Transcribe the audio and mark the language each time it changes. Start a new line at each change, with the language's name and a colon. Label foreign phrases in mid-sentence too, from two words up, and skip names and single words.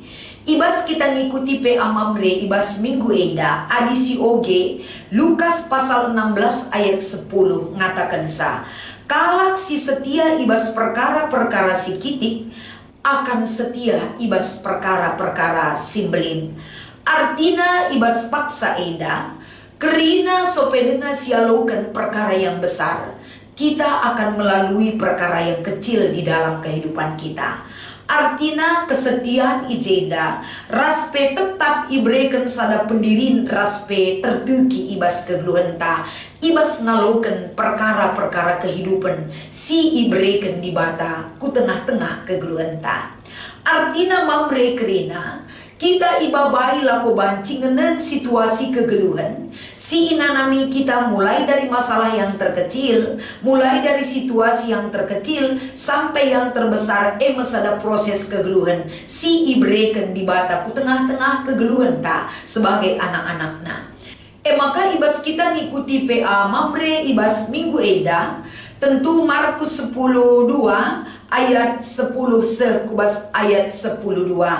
Batak Karo: Ibas kita ngikuti PA mamre ibas minggu enda adisi oge Lukas pasal 16 ayat 10 ngatakan sa. Kalak si setia ibas perkara-perkara si kitik akan setia ibas perkara-perkara simbelin. Artina ibas paksa eda kerina sopedenga sialokan
Indonesian: perkara yang besar. Kita akan melalui perkara yang kecil di dalam kehidupan kita.
Batak Karo: Artina kesetiaan ijenda raspe tetap ibreken sada pendirin raspe tertuki ibas kegeluhenta. Ibas ngaloken perkara-perkara kehidupan si ibreken di bata ku tengah-tengah kegeluhenta. Artina mamre kerina kita ibabai lako bancingenan situasi kegeluhan. Si inanami
Indonesian: kita mulai dari masalah yang terkecil, mulai dari situasi yang terkecil sampai yang terbesar
Batak Karo: mesada proses kegeluhan. Si ibreken di bata ku tengah-tengah kegeluhan ta sebagai anak-anakna. Maka ibas kita ngikuti PA mamre ibas minggu eda. Tentu Markus 10:2 ayat 10 sekubas ayat 10:2.